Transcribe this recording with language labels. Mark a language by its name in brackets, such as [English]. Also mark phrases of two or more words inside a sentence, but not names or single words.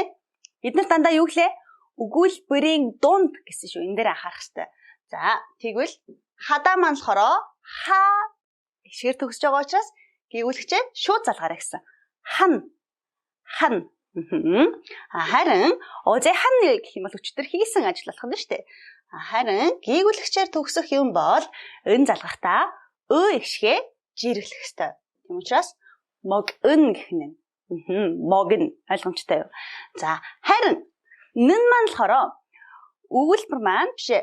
[Mongolian] Бид нар дандаа юу гэлээ? Өгүүлбэрийн дунд гэсэн шүү. Энэ дээр анхаарах хэрэгтэй. За тэгвэл хада маань болохоор ха эгшгээр төгсөж байгаа учраас гээгүүлэгчээ шууд залгаарай гэсэн. хан. Харин [Korean] 어제 한 일 [Mongolian] гэх юм бол өчтөр хийсэн ажил болох нь шүү дээ. Харин гээгүүлэгчээр төгсөх юм бол ын залгахдаа эгшгээ жирэглэх ёстой. Тийм учраас 먹은 гэх нь. 먹은 ойлгомжтой юу? За харин нэн маань болохоор өгүүлбэр маань бишээ.